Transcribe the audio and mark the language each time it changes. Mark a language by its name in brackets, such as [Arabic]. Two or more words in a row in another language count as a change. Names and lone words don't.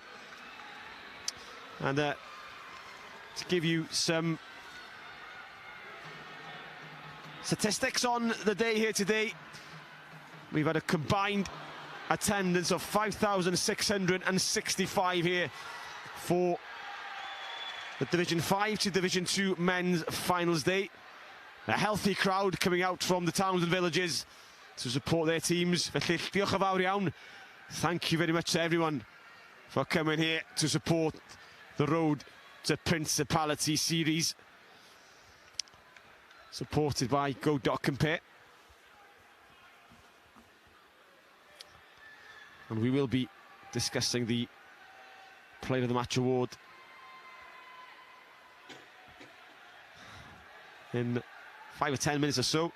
[English] And to give you some statistics on the day here today, we've had a combined attendance of 5,665 here for the Division 5 to Division 2 men's finals day. A healthy crowd coming out from the towns and villages to support their teams. [Welsh] Felly, diolch yn fawr iawn. [English] Thank you very much to everyone for coming here to support the Road to Principality series, supported by Go.Compare. And we will be discussing the Player of the Match award in 5 or 10 minutes or so.